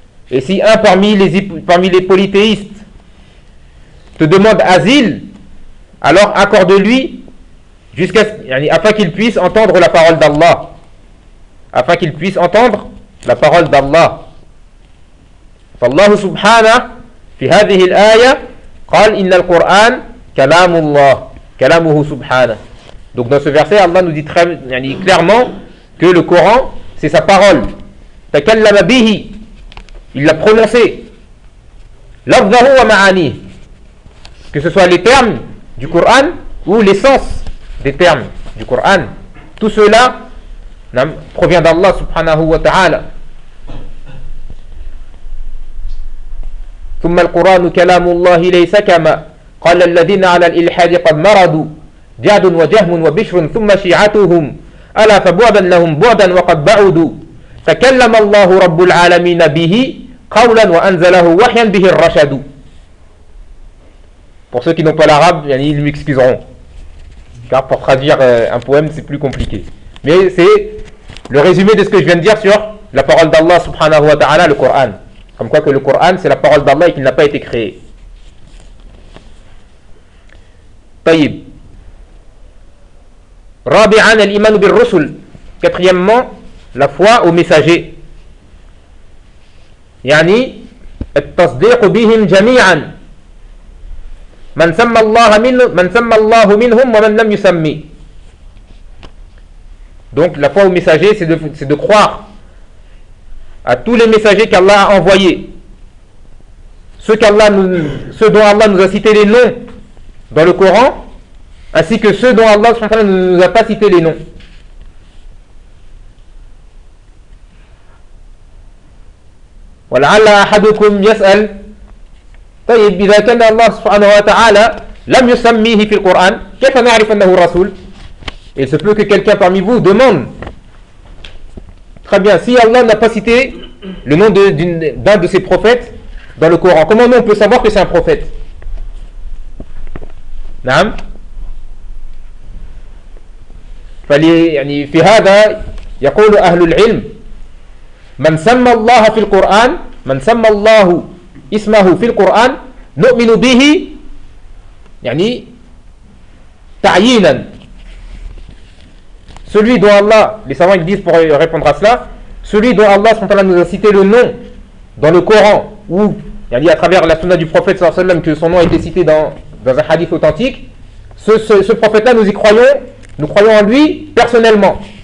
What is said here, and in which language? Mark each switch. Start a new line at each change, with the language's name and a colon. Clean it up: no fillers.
French: Et si un parmi les polythéistes te demande asile, alors accorde-lui afin qu'il puisse entendre la parole d'Allah. Afin qu'il puisse entendre la parole d'Allah.
Arabic: Fallahu Subhana في هذه الآية قال إن القرآن كلام الله كلامه سبحانه.
French: Donc dans ce verset Allah nous dit clairement que le Coran c'est sa parole.
Arabic: تكلم به,
French: il l'a prononcé.
Arabic: لفظه ومعانيه.
French: Que ce soit les termes du Coran ou l'essence des termes du Coran, tout cela provient d'Allah subhanahu wa ta'ala.
Arabic: ثم القرآن كلام الله ليس كما قال الذين على الإلحاد قد مرضوا جاد وجهم وبشر ثم شيعتهم ألا فبعدا لهم بعدا وقد بعدوا تكلم الله رب العالمين به قولا وأنزله وحيا به الرشد.
French: Pour ceux qui n'ont pas l'arabe, ils m'excuseront. Car pour traduire un poème, c'est plus compliqué. Mais c'est le résumé de ce que je viens de dire sur la parole d'Allah subhanahu wa ta'ala, le Coran. Comme quoi que le Coran, c'est la parole d'Allah et qu'il n'a pas été créé.
Arabic: Tayyib. Rabi'an al-iman bil-rusul.
French: Quatrièmement, la foi aux messagers.
Arabic: Yani, التصديق بهم جميعا. من سمى الله منهم ومن لم يسمي.
French: Donc la foi aux messagers, c'est de croire à tous les messagers qu'Allah a envoyés. Ceux dont Allah nous a cité les noms dans le Coran, ainsi que ceux dont Allah ne nous a pas cité les noms.
Arabic: وَلَعَلَّ أَحَدُكُمْ يَسْأَلْ طيب إذا كان الله سبحانه وتعالى لم يسميه في القرآن كيف نعرف أنه رسول؟
French: Il se peut que quelqu'un parmi vous demande. Très bien, si Allah n'a pas cité le nom d'un de ses prophètes dans le Coran, comment on peut savoir que c'est un prophète?
Arabic: نعم. فلي في هذا يقول أهل العلم من سمى الله في القرآن من سمى الله اسمه في القرآن نؤمن به يعني تعيينا.
French: Celui dont Allah, les savants disent pour répondre à cela, celui dont Allah subhanahu wa ta'ala nous a cité le nom dans le Coran ou yani à travers la sunna du prophète sallallahu alayhi wa sallam que son nom a été cité dans un hadith authentique, ce prophète là nous y croyons, nous croyons en lui personnellement.